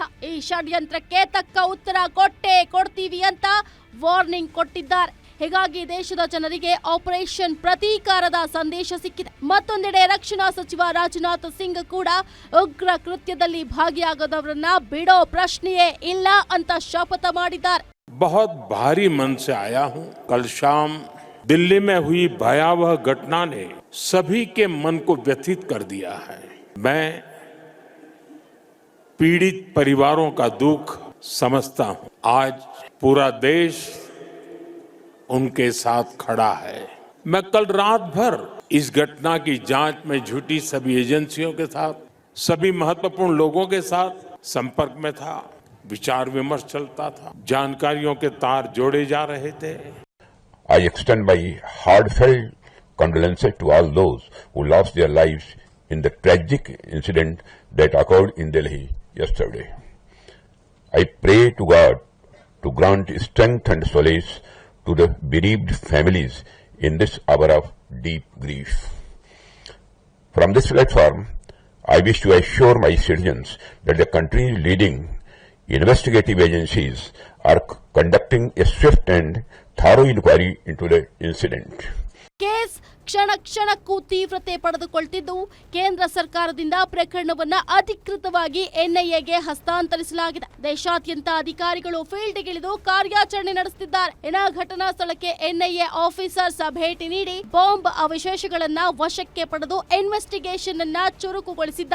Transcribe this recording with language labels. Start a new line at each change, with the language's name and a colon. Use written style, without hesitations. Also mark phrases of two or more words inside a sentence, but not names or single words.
Kannada: ಈ ಷಡ್ಯಂತ್ರಕ್ಕೆ ತಕ್ಕ ಉತ್ತರ ಕೊಡ್ತೀವಿ ಅಂತ ವಾರ್ನಿಂಗ್ ಕೊಟ್ಟಿದ್ದಾರೆ. ಹೀಗಾಗಿ ದೇಶದ ಜನರಿಗೆ ಆಪರೇಷನ್ ಪ್ರತೀಕಾರದ ಸಂದೇಶ ಸಿಕ್ಕಿದೆ. ಮತ್ತೊಂದೆಡೆ ರಕ್ಷಣಾ ಸಚಿವ ರಾಜನಾಥ್ ಸಿಂಗ್ ಕೂಡ ಉಗ್ರ ಕೃತ್ಯದಲ್ಲಿ ಭಾಗಿಯಾಗದವರನ್ನ ಬಿಡೋ ಪ್ರಶ್ನೆಯೇ ಇಲ್ಲ ಅಂತ ಶಪಥ ಮಾಡಿದ್ದಾರೆ.
Hindi: बहुत भारी मन से आया हूं। कल शाम दिल्ली में हुई भयावह घटना ने सभी के मन को व्यथित कर दिया है। मैं पीड़ित परिवारों का दुख समझता हूं। आज पूरा देश उनके साथ खड़ा है। मैं कल रात भर इस घटना की जांच में जुटी सभी एजेंसियों के साथ, सभी महत्वपूर्ण लोगों के साथ संपर्क में था। विचार विमर्श चलता था, जानकारियों के तार जोड़े जा रहे थे।
English: I extend my heartfelt condolences to all those who lost their lives in the tragic incident that occurred in Delhi yesterday. I pray to God to grant strength and solace to the bereaved families in this hour of deep grief. From this platform, I wish to assure my citizens that the country's leading investigative agencies are conducting a swift and thorough inquiry into the incident.
Kannada: ಕೇಸ್ ಕ್ಷಣಕ್ಕೂ ತೀವ್ರತೆ ಪಡೆದುಕೊಳ್ಳುತ್ತಿದ್ದು, ಕೇಂದ್ರ ಸರ್ಕಾರದಿಂದ ಪ್ರಕರಣವನ್ನ ಅಧಿಕೃತವಾಗಿ NIAಗೆ ಹಸ್ತಾಂತರಿಸಲಾಗಿದೆ. ದೇಶಾದ್ಯಂತ ಅಧಿಕಾರಿಗಳು ಫೀಲ್ಡ್ಗಿಳಿದು ಕಾರ್ಯಾಚರಣೆ ನಡೆಸುತ್ತಿದ್ದಾರೆ. ಘಟನಾ ಸ್ಥಳಕ್ಕೆ NIA ಆಫೀಸರ್ಸ್ ಭೇಟಿ ನೀಡಿ ಬಾಂಬ್ ಅವಶೇಷಗಳನ್ನ ವಶಕ್ಕೆ ಪಡೆದು ಇನ್ವೆಸ್ಟಿಗೇಷನ್ ಅನ್ನ ಚುರುಕುಗೊಳಿಸಿದ್ದಾರೆ.